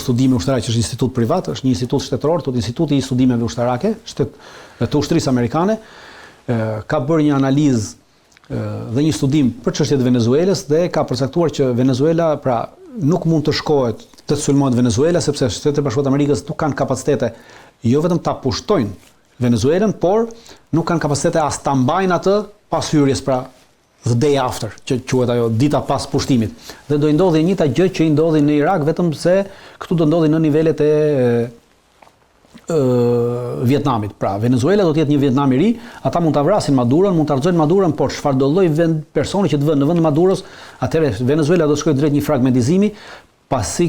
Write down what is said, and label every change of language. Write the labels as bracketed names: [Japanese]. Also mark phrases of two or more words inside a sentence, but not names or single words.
[Albanian] studime ushtarake që është institut privat, është një institut shtetëror, tot Instituti i studimeve ushtarake të ushtrisë amerikane, ka bërë një analizë dhe një studim për çështjet e Venezuelës dhe ka përcaktuar që Venezuela pra nuk mund të shkohet të sulmohet Venezuela sepse Shtetet e Bashkuara të Amerikës nuk kanë kapacitete jo vetëm ta pushtojnë Venezuelën, por nuk kanë kapacitete as ta mbajnë atë pas hyrjes, pra [English] the day after, [Albanian] që quhet ajo dita pas pushtimit. Dhe do i ndodhi njëjta gjë që i ndodhi në Irak, vetëm se këtu do ndodhi në nivelet e Vietnamit. Pra Venezuela do të jetë një Vietnam i ri, ata mund ta vrasin Maduron, mund ta rrëzojnë Maduron, por çfarë do lloj personi që të vënë në vend Maduros, atëherë Venezuela do të shkojë drejt një fragmentizimi, pasi